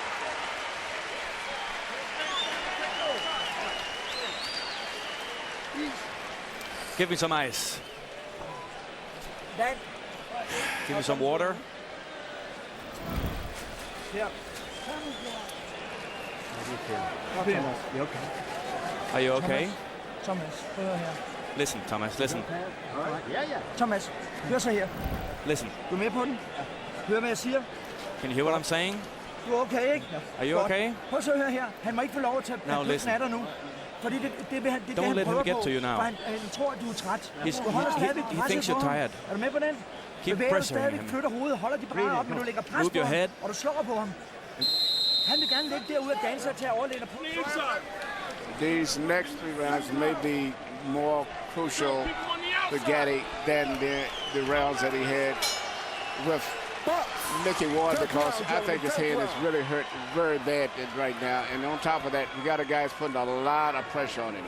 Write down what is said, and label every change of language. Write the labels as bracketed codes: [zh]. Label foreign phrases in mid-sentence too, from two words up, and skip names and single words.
[en] Give me some ice. Give me some water. Yeah. Are you okay? [da] Thomas, hør her. [en] Listen, Thomas, listen. [da] Thomas, hør så her. [en] Listen. [da] Du er med på den? Hør, hvad jeg siger. [en] Can you hear what I'm saying? [da] Du er okay, ikke? [en] Are you okay? [da] Prøv så at høre her. Han må ikke få lov at tage [en] listen. [da] af dig nu. Fordi det [en] Don't let him get to you now. [da] Han tror, at du er træt. [en] He thinks you're tired. [da] Er du med på den? [en] Keep [da] Bevæger du [en] pressuring [da] stadig, [en] him. [da] flytter hovedet, holder de brædder op, men du lægger pres [en] Move [da] på [en] your [da] ham, [en] head. [da] og du slår på ham. Han vil gerne ligge derude og danse og tage overlægger på. [en] These next 3 rounds may be more crucial for Gatti than the rounds that he had with Mickey Ward, because I think his head is really hurt very bad right now. And on top of that, you got a guy who's putting a lot of pressure on him.